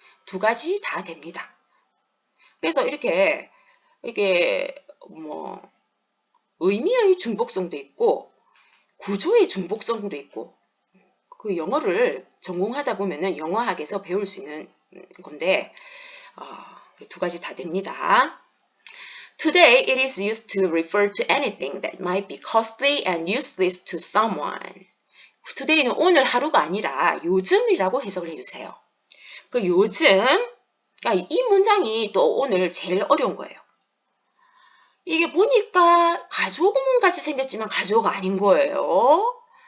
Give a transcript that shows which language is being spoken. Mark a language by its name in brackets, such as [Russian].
[Korean] 두 가지 다 됩니다. 그래서 이게 뭐 의미의 중복성도 있고 구조의 중복성도 있고 그 영어를 전공하다 보면은 영어학에서 배울 수 있는 건데 두 가지 다 됩니다. [English] Today, it is used to refer to anything that might be costly and useless to someone. [Korean] Today는 오늘 하루가 아니라 요즘이라고 해석을 해주세요. 그 요즘, 그러니까 이 문장이 또 오늘 제일 어려운 거예요. 이게 보니까 가조구문 같이 생겼지만 가조가 아닌 거예요.